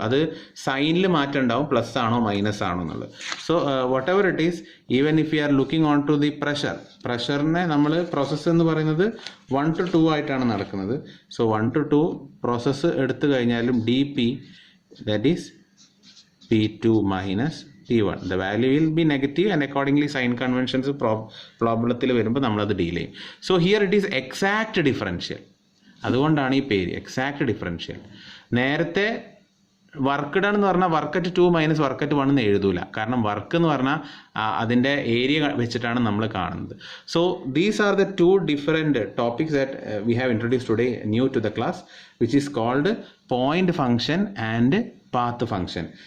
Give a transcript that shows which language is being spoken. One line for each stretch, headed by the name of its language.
Malayalam: അത് സൈനിൽ മാറ്റം ഉണ്ടാവും, പ്ലസ് ആണോ മൈനസ് ആണോ എന്നുള്ളത്.
English: so whatever it is, even if you are looking on to the pressure,
Malayalam: പ്രഷറിനെ നമ്മൾ പ്രോസസ്സ് എന്ന് പറയുന്നത് 1 to 2 ആയിട്ടാണ് നടക്കുന്നത്. സോ 1 to 2 പ്രോസസ്സ് എടുത്തു കഴിഞ്ഞാലും dP, that is P2 minus P1.
English: The value will be negative and accordingly sign conventions
Malayalam: പ്രോബ്ലത്തിൽ വരുമ്പോൾ നമ്മളത് deal ചെയ്യും.
English: So here it is exact differential.
Malayalam: അതുകൊണ്ടാണ് ഈ പേര് എക്സാക്ട് ഡിഫറൻഷ്യൽ. നേരത്തെ വർക്ക് ഡൺ എന്ന് പറഞ്ഞാൽ work at 2 minus work at 1 എന്ന് എഴുതൂല. കാരണം വർക്ക് എന്ന് പറഞ്ഞാൽ അതിൻ്റെ ഏരിയ വെച്ചിട്ടാണ് നമ്മൾ കാണുന്നത്.
English: So these are the 2 different topics that we have introduce today new to the class, which is called point function and path function.